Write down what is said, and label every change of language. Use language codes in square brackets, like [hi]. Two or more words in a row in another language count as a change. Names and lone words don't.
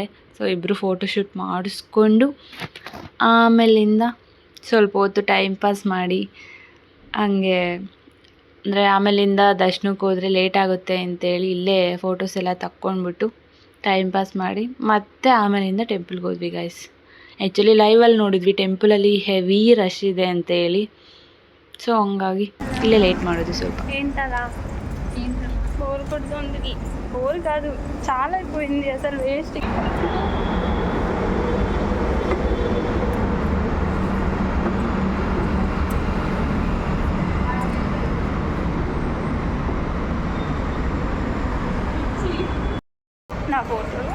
[kn] ಸೊ ಇಬ್ಬರು ಫೋಟೋಶೂಟ್ ಮಾಡಿಸ್ಕೊಂಡು ಆಮೇಲಿಂದ ಸ್ವಲ್ಪ ಹೊತ್ತು [en] time pass [kn] ಮಾಡಿ ಹಂಗೆ ಅಂದರೆ ಆಮೇಲಿಂದ ದರ್ಶನಕ್ಕೆ ಹೋದರೆ ಲೇಟ್ ಆಗುತ್ತೆ ಅಂತೇಳಿ ಇಲ್ಲೇ ಫೋಟೋಸ್ ಎಲ್ಲ ತಕ್ಕೊಂಡ್ಬಿಟ್ಟು [en] time pass [kn] ಮಾಡಿ ಮತ್ತೆ ಆಮೇಲಿಂದ ಟೆಂಪಲ್ಗೆ ಹೋದ್ವಿ ಗೈಸ್. ಆ್ಯಕ್ಚುಲಿ ಲೈವಲ್ಲಿ ನೋಡಿದ್ವಿ ಟೆಂಪಲಲ್ಲಿ [en] heavy rush [kn] ಇದೆ ಅಂತೇಳಿ. ಸೊ ಹಂಗಾಗಿ ಇಲ್ಲೇ ಲೇಟ್ ಮಾಡೋದು ಸ್ವಲ್ಪ. [te] ఏంటదా బోర్ కొడుతుంది. బోర్ కాదు, చాలా అయిపోయింది అసలు. వేస్ట్. నా ఫోటోలు,